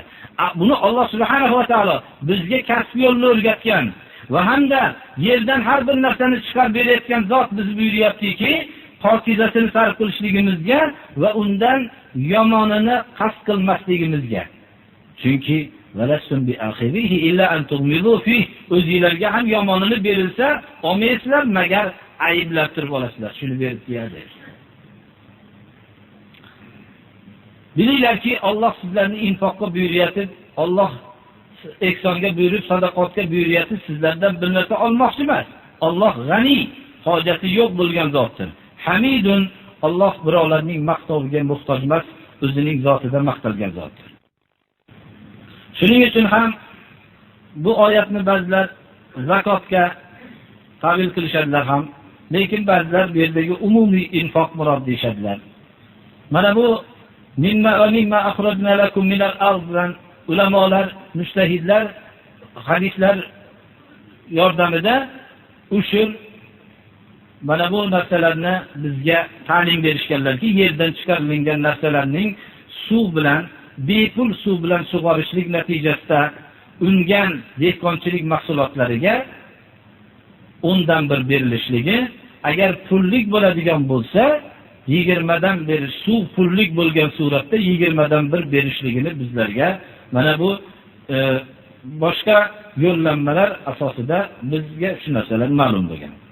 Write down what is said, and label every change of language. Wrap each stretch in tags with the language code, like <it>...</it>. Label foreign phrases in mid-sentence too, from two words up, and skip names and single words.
<uz>Buni Alloh</uz> <ar>سبحانه وتعالى</ar> <uz>bizga kasb yo'lini o'rgatgan va hamda yerdan har bir narsani chiqarib berayotgan zot bizni buyuryaptiki, pokizasini sarf qilishligimizga va undan yomonini qasd qilmasligimizga.</uz> <ar>Chunki ولستم بآخذيه إلا أن تغمضوا فيه,</ar> <uz>o'zingizlarga ham yomonini berilsa, olmaysizlar magar ayblab turib olasizlar. Shuni berib deydi. Bilinglarki, Alloh sizlarni infoqqa buyuryapti. Alloh ihsonga buyurib, sadaqatga buyuryapti. Sizlardan bir narsa olmoqchi emas. Alloh g'ani, hojati yo'q bo'lgan zotdir. Hamidun, Alloh birovlarning maqtoviga muhtoj emas, o'zining zotida maqtalgan zotdir. Shuning uchun ham bu oyatni ba'zilar zakotga tavil qilishadilar ham, lekin ba'zilar bu yerdagi umumiy infoq murod deyshadilar. Mana bu</uz> <ar>مما أخرجنا لكم من الأرض</ar> <uz>ulamolar, mujtahidlar hadislar yordamida ushul mana bu narsalarni bizga ta'lim berishganlarki, yerdan chiqarilgan narsalarning suv bilan, bepul suv bilan sug'orishlik natijasida ungan dehqonchilik mahsulotlariga undan bir berilishligi, agar pullik bo'ladigan bo'lsa 20 dan bir suv pullik bo'lgan suratda 20 dan bir berishligini bizlarga mana bu boshqa yo'llanmalar asosida bizga shu narsalar ma'lum bo'lgan.</uz>